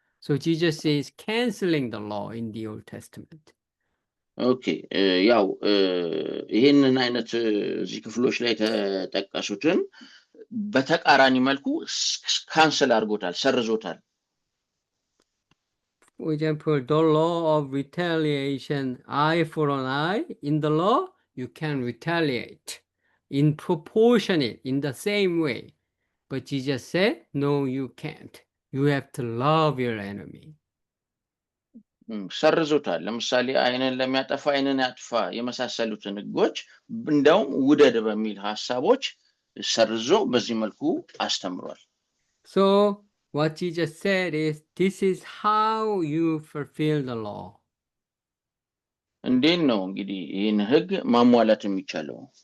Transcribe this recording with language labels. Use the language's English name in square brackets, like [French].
[English] So Jesus is canceling the law in the Old Testament. [Amharic] ኦኬ ያው ይሄንን አይነት እዚህ ክፍሎች ላይ ተጠቀሱትን በተቃራኒ መልኩ ካንሰል አድርጎታል፣ ሰርዞታል። [English] For example, the law of retaliation, eye for an eye, in the law you can retaliate in proportionate, in the same way. But Jesus said, no, you can't. You have to love your enemy. [Amharic] ሰርዞታል። ለምሳሌ አይንን ለሚያጠፋ አይንን ያጥፋ የመሳሰሉትን ሕጎች እንደውም ውደድ በሚል ሐሳቦች ሰርዞ በዚህ መልኩ አስተምሯል። [English] So what Jesus said is, this is how you fulfill the law. [Amharic] እንዴት ነው እንግዲህ ይህን ሕግ ማሟላት የሚቻለው?